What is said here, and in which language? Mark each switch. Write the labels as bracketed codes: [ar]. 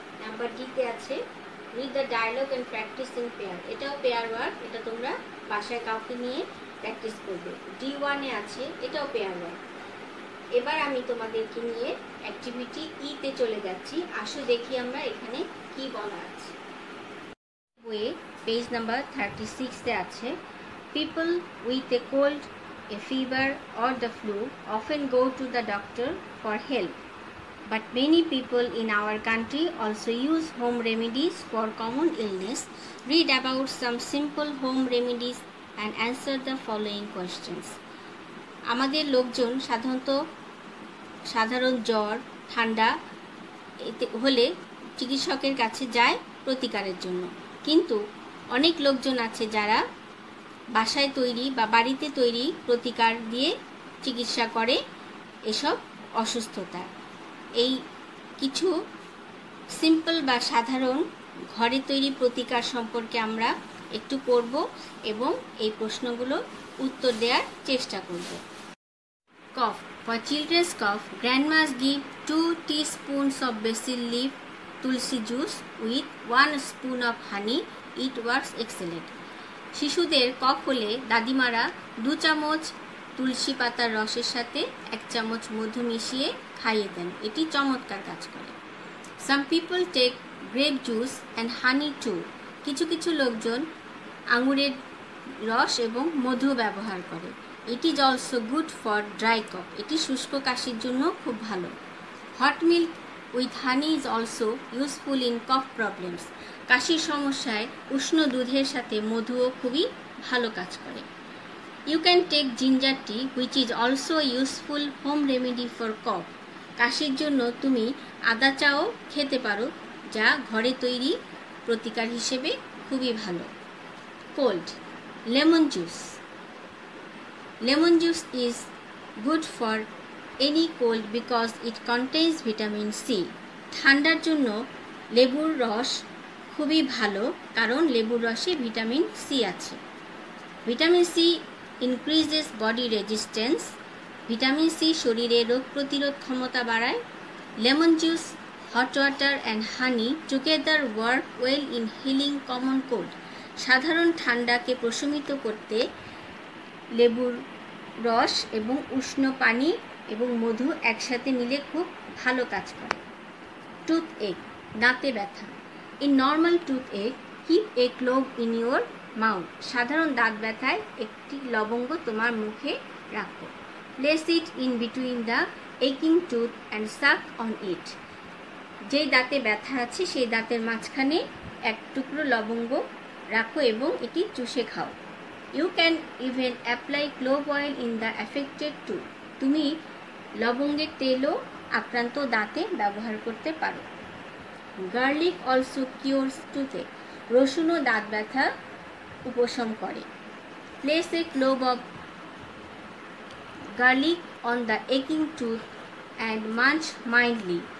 [bn] Number ডিতে আছে [en] read the dialogue and practice in pair, [bn] এটাও পেয়ার ওয়ার্ক, এটা তোমরা বাসায় কাউকে নিয়ে প্র্যাকটিস করবে। D1-এ আছে, এটাও পেয়ার ওয়ার্ক। এবার আমি তোমাদেরকে নিয়ে অ্যাক্টিভিটি ইতে চলে যাচ্ছি। আসো দেখি আমরা এখানে কি বলা আছে। বইয়ে পেজ নাম্বার 36-এ আছে [en] People with a cold, a fever or the flu often go to the doctor for help, but many people in our country also use home remedies for common illness. Read about some simple home remedies and answer the following questions. [bn] আমাদের লোকজন সাধারণ জ্বর ঠান্ডা হলে চিকিৎসকের কাছে যায় প্রতিকারের জন্য, কিন্তু অনেক লোকজন আছে যারা বাসায় তৈরি বা বাড়িতে তৈরি প্রতিকার দিয়ে চিকিৎসা করে এসব অসুস্থতা। এই কিছু সিম্পল বা সাধারণ ঘরে তৈরি প্রতিকার সম্পর্কে আমরা একটু পড়ব এবং এই প্রশ্নগুলো উত্তর দেওয়ার চেষ্টা করব। [en] Cough, for childrens cough, grandmas give 2 teaspoons of basil leaf tulsi juice with 1 spoon of honey. It works excellent. [bn] শিশুদের কফ হলে দাদিমারা 2 চামচ তুলসী পাতার রসের সাথে 1 চামচ মধু মিশিয়ে খাইয়ে দেন, এটি চমৎকার কাজ করে। [en] Some people take grape juice and honey too. [bn] কিছু কিছু লোকজন আঙুরের রস এবং মধু ব্যবহার করে। [en] It is also good for dry cough. [bn] এটি শুষ্ক কাশির জন্য খুব ভালো। [en] Hot milk with honey is also useful in cough problems. [bn] কাশির সমস্যায় উষ্ণ দুধের সাথে মধুও খুবই ভালো কাজ করে। [en] You can take ginger tea, which is also a useful home remedy for cough. [bn] কাশির জন্য তুমি আদা চাও খেতে পারো, যা ঘরে তৈরি প্রতিকার হিসেবে খুবই ভালো। [en] Cold, lemon juice. Lemon juice is good for any cold because it contains vitamin C. [bn] ঠান্ডার জন্য লেবুর রস খুবই ভালো, কারণ লেবুর রসে ভিটামিন সি আছে। [en] Vitamin C increases body resistance. [bn] Vitamin C শরীরে রোগ প্রতিরোধ ক্ষমতা বাড়ায়। [en] Lemon juice, hot water and honey together work well in healing common cold. [bn] সাধারণ ঠান্ডাকে প্রশমিত করতে লেবুর রস এবং উষ্ণ পানি এবং মধু একসাথে মিলে খুব ভালো কাজ করে। [en] toothache, [bn] দাঁতে ব্যথা। [en] In normal toothache, keep a clove in your mouth. [bn] সাধারণ দাঁত ব্যথায় একটি লবঙ্গ তোমার মুখে রাখো। [en] Place it in between the aching tooth and suck on it. [bn] যেই দাঁতে ব্যথা আছে সেই দাঁতের মাঝখানে এক টুকরো লবঙ্গ রাখো এবং এটি চুষে খাও। [en] You can even apply clove oil in the affected tooth. [bn] তুমি লবঙ্গের তেলও আক্রান্ত দাঁতে ব্যবহার করতে পারো। [en] Garlic also cures toothache. [bn] রসুনও দাঁত ব্যথা উপশম করে। [en] Place A clove of garlic on the একিং tooth and Munch mildly.